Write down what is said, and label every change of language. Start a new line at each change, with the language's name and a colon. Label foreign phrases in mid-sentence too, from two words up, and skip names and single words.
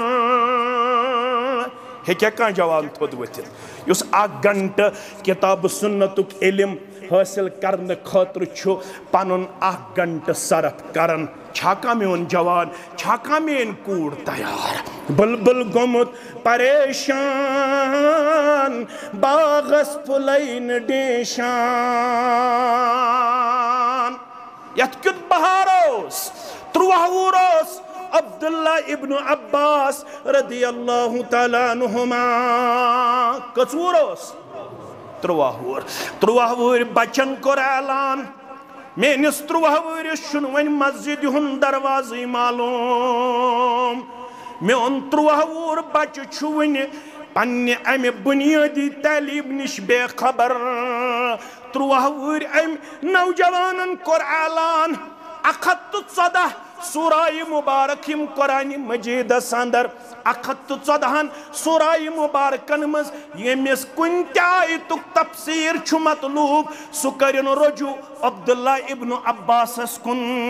Kashmiri: ہیٚکیٛاہ کانٛہہ جوان تھوٚد ؤتھِتھ یُس 1 گھنٹہٕ کِتابہٕ سُنتُک علم حٲصِل کرنہٕ خٲطرٕ چھُ پنُن 1 گھنٹہٕ صرف کران چھا کانٛہہ میون جوان چھا کانٛہہ میٲنۍ کوٗر تیار بلبل گوٚمُت پریشان باغس پھُلے نہٕ ڈیشان یتھ کیُتھ بہار اوس 13 وُہُر اوس عبداللہ ابن عباس
Arabic: رضی اللہ تعالیٰ عنہما
Kashmiri: کٔژ وُہُر اوس 13 وُہُر 13 وُہٕرۍ بچن کوٚر اعلان میٲنِس 13 وُہرِس چھُنہٕ وۄنۍ مسجدِ ہُنٛد دروازٕے معلوٗم میون 13 وُہُر بچہٕ چھُ وٕنہِ پننہِ امہِ بُنیٲدی تعلیٖم نِش بے خبر 13 وُہٕرۍ امہِ نوجوانن کوٚر اعلان 114 سورہ مبارک یم قرآن مجیدس اندر 114 سورہ مبارکن مز یمس کن آیتک تفسیر چھُ مطلوب سُہ کٔرِن رجوع عبداللہ ابن عباسس کن